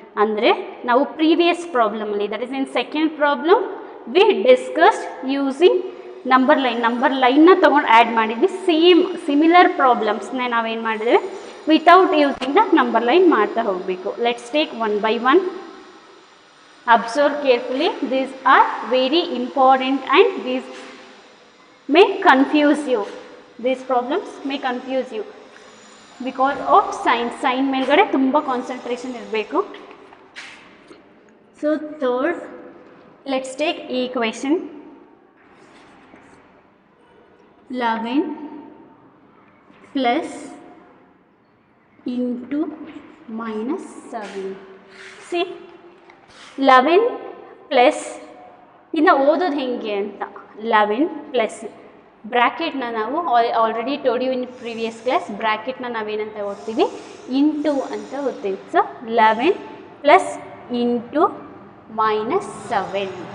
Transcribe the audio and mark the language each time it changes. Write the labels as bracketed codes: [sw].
[kn] ಅಂದರೆ ನಾವು previous ಪ್ರಾಬ್ಲಮಲ್ಲಿ, [en] that is in second problem, we discussed using [kn] number ಲೈನ್ನ ತೊಗೊಂಡು ಆ್ಯಡ್ ಮಾಡಿದ್ವಿ. ಸಿಮಿಲರ್ ಪ್ರಾಬ್ಲಮ್ಸ್ನೇ ನಾವೇನು ಮಾಡಿದ್ವಿ, [en] without using the number line [kn] ಮಾಡ್ತಾ ಹೋಗಬೇಕು. [en] Let's take one by one. Observe carefully, these are very important and these may confuse you. These problems may confuse you because of sign [kn] ಮೇಲ್ಗಡೆ ತುಂಬ concentration ಇರಬೇಕು. [en] So third, let's take equation 11 plus into minus 7. [kn] See, 11 plus ಇನ್ನು ಓದೋದು ಹೆಂಗೆ ಅಂತ, 11 plus ಬ್ರ್ಯಾಕೆಟ್ನ ನಾವು [en] already told you in previous class, [kn] ಬ್ರ್ಯಾಕೆಟ್ನ ನಾವೇನಂತ ಓದ್ತೀವಿ, ಇಂಟು ಅಂತ ಓದ್ತೀವಿ. [en] So 11 plus into minus 7.